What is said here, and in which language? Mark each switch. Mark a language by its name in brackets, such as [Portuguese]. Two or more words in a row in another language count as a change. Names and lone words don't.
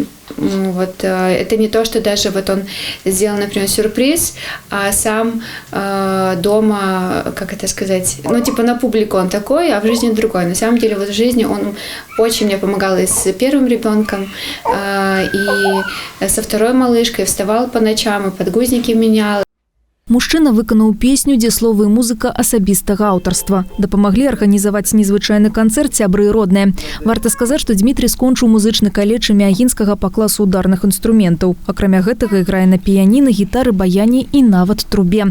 [Russian] Вот, это не то, что даже вот он сделал, например, сюрприз, а сам дома, как это сказать, на публику он такой, а в жизни другой. На самом деле, вот в жизни он очень мне помогал и с первым ребенком, и со второй малышкой, вставал по ночам, и подгузники менял. [Belarusian] Мужчына выканаў песню, дзе словы і музыка асабістага аўтарства. Дапамаглі арганізаваць незвычайны канцэрт сябры і родныя. Варта сказаць, што Дмітрий скончыў музычны каледж імя Агінскага па класу ударных інструментаў. Акрамя гэтага іграе на піяніна, гітары, баяне і нават трубе.